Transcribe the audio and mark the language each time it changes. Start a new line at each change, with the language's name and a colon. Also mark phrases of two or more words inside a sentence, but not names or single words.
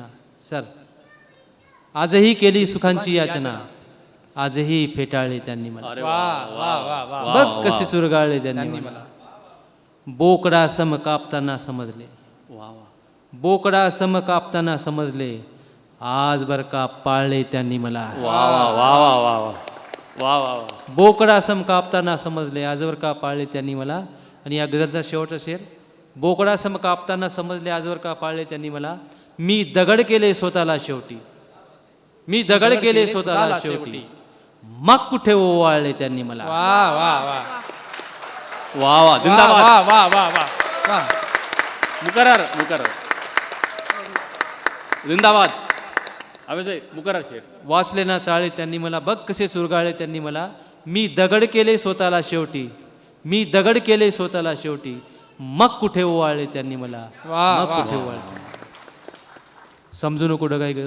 Marathi: सर आजही केली सुखांची याचना. आजही फेटाळले त्यांनी मला. अरे वा वा वा वा. बघ कसे चुरगाळले त्यांनी मला. बोकडा सम कापताना समजले. वा वा. बोकडा सम कापताना समजले. आज बर का पाळले त्यांनी मला. वा वा वा वा वा वा वा वा वा. बोकडा सम कापताना समजले. आजवर का पाळले त्यांनी मला. आणि या गझलचा शेवटचा शेर. बोकडा सम कापताना समजले. आजवर का पाळले त्यांनी मला. मी दगड केले स्वतःला शेवटी. मी दगड केले स्वतःला शेवटी. मग कुठे ओवाळले त्यांनी मला. वा वा वा वा वा. जिंदाबाद. वा वा वा वा वा.
Urdu: مکرر مکرر.
Marathi: जिंदाबाद. अभय मुकरर शेर. वाचले ना चाळे त्यांनी मला. बघ कसे चुरगाळले त्यांनी मला. मी दगड केले स्वतःला शेवटी. मी दगड केले स्वतःला शेवटी. मग कुठे ओवाळले त्यांनी मला. वा, मग वा. कुठे ओवाळले. समजू नको कुठं काय गरज.